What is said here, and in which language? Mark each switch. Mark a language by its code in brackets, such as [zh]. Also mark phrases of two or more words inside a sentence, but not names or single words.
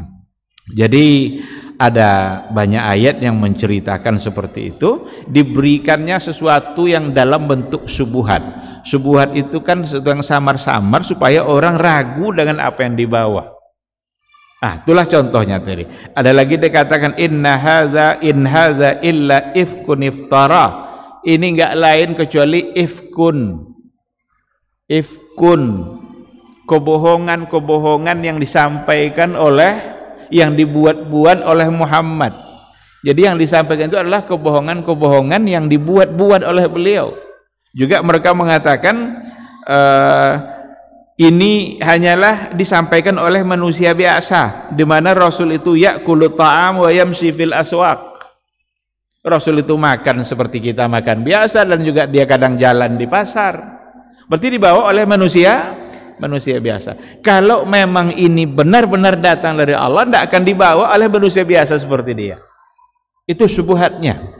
[id] Jadi ada banyak ayat yang menceritakan seperti itu, diberikannya sesuatu yang dalam bentuk syubhat. Syubhat itu kan sesuatu yang samar-samar supaya orang ragu dengan apa yang dibawa. Itulah contohnya tadi. Ada lagi dikatakan [ar] إن هذا إلا إفك افترى. [id] Ini enggak lain kecuali ifkun, kebohongan yang disampaikan oleh, yang dibuat-buat oleh Muhammad. Jadi yang disampaikan itu adalah kebohongan yang dibuat-buat oleh beliau. Juga mereka mengatakan ini hanyalah disampaikan oleh manusia biasa, di mana Rasul itu [ar] يأكل الطعام ويمشي في الأسواق. [id] Rasul itu makan seperti kita makan biasa, dan juga dia kadang jalan di pasar. Berarti dibawa oleh manusia biasa. Kalau memang ini benar-benar datang dari Allah, tidak akan dibawa oleh manusia biasa seperti dia. Itu syubhatnya.